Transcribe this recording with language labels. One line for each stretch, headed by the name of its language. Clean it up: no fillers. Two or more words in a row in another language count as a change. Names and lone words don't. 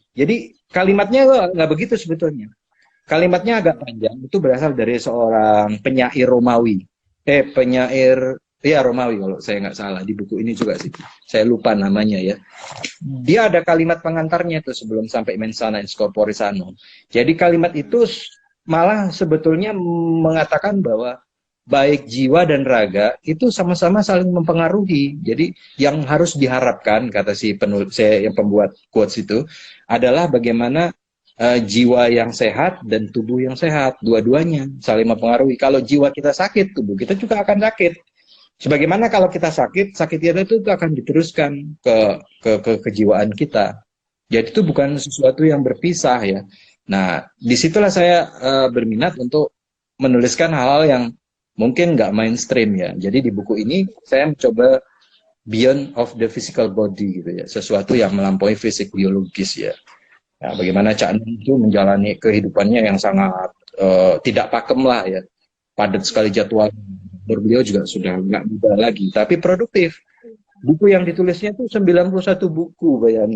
Indonesian: Jadi kalimatnya nggak begitu sebetulnya. Kalimatnya agak panjang. Itu berasal dari seorang penyair Romawi. Romawi kalau saya nggak salah, di buku ini juga sih. Saya lupa namanya ya. Dia ada kalimat pengantarnya itu sebelum sampai
Latin: mens sana in corpore sano.
Indonesian: Jadi kalimat itu malah sebetulnya mengatakan bahwa baik jiwa dan raga itu sama-sama saling mempengaruhi. Jadi yang harus diharapkan, kata si penulis yang pembuat quotes itu, adalah bagaimana jiwa yang sehat dan tubuh yang sehat, dua-duanya saling mempengaruhi. Kalau jiwa kita sakit, tubuh kita juga akan sakit. Sebagaimana kalau kita sakit, sakit itu akan diteruskan ke kejiwaan kita. Jadi itu bukan sesuatu yang berpisah ya. Nah, disitulah saya berminat untuk menuliskan hal-hal yang mungkin nggak mainstream ya. Jadi di buku ini saya mencoba
English: beyond of the physical body
Indonesian: gitu ya, sesuatu yang melampaui fisik biologis ya. Nah, bagaimana Cak Nun itu menjalani kehidupannya yang sangat tidak pakem lah ya, padat sekali jadwal. Beliau juga sudah nggak muda lagi, tapi produktif. Buku yang ditulisnya itu 91 buku, bayangin.